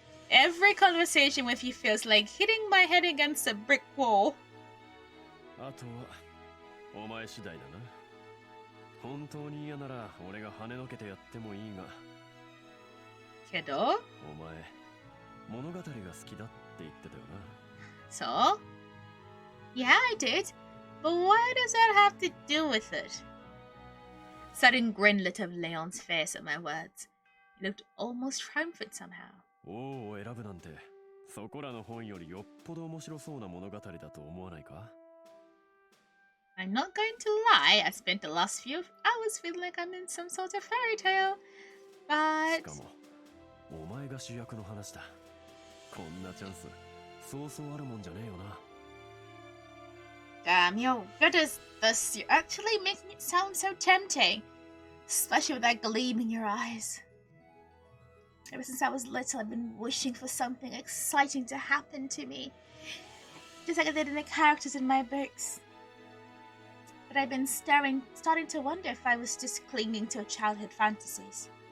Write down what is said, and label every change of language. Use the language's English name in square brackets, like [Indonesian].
[English] Every conversation with you feels like hitting my head against a brick wall. [Japanese] あとは、お前次第だな。本当に嫌なら俺が跳ねのけてやってもいいが。けど、お前、物語が好きだって言ってたよな。 [English] So? Yeah, I did. But what does that have to do with it? Sudden grin lit up Leon's face at my words. He looked almost triumphant somehow. [Japanese] 王を選ぶなんて、そこらの本よりよっぽど面白そうな物語だと思わないか？ [English] I'm not going to lie, I spent the last few hours feeling like I'm in some sort of fairy tale. [Japanese] し [English] But [Japanese] かも、お前が主役の話だ。こんなチャンス、そうそうあるもんじゃねえよな。 [English] damn, you're good as this. You're actually making it sound so tempting. Especially with that gleam in your eyes. Ever since I was little, I've been wishing for something exciting to happen to me. Just like I did in the characters in my books. But I've been starting to wonder if I was just clinging to childhood fantasies.